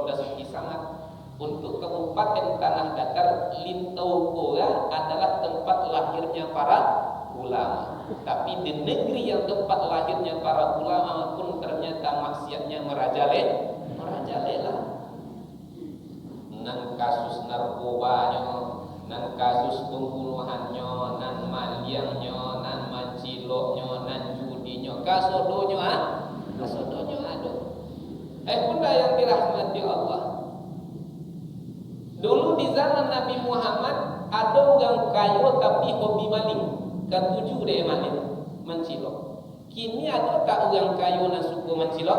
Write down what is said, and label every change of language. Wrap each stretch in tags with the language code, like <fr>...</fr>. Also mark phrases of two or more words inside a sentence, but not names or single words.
<id>Dasuki Samad untuk Kabupaten Tanah Datar, Lintaukoa adalah tempat lahirnya para ulama. Tapi di negeri yang tempat lahirnya para ulama pun ternyata maksiatnya merajalela.</id> <min>Nan kasus narkobanya, nan kasus pembunuhannya, nan maliangnya, nan manciloknya, nan judinya, kasodonyo ada.</min> <id>Bunda yang dirahmati Allah. Dulu di zaman Nabi Muhammad ada orang kaya tapi hobi maling. Ketujuh deh mancilok. Kini ada tak orang kaya yang suka mancilok?</id>